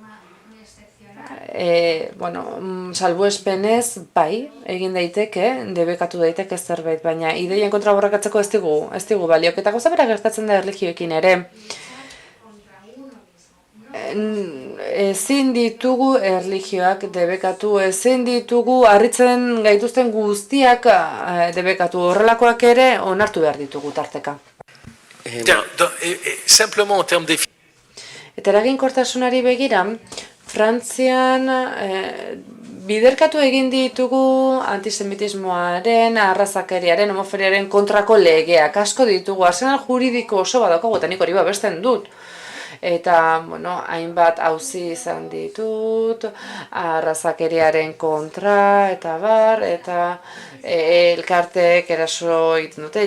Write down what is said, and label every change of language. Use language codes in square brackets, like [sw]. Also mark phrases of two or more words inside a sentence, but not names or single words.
[eu] Salbuespenez, bai, egin daiteke, debekatu daiteke zerbait, baina ideien kontra borrokatzeko ez digu baliok. Eta gauza bera gertatzen da erlijioekin ere. Ezin ditugu erlijioak debekatu, ezin ditugu harritzen gaituzten guztiak debekatu, horrelakoak ere onartu behar ditugu tarteka. [fr] Simplement en termes de... [eu] Eta eraginkortasunari begira, Frantzian biderkatu egin ditugu antisemitismoaren, arrazakeriaren, homoferiaren kontrako legeak asko ditugu, arsenal juridiko oso badaukagu eta nik hori babesten dut. Eta, hainbat auzi izan ditut, arrazakeriaren kontra, eta bar, eta elkartek eraso egiten dute,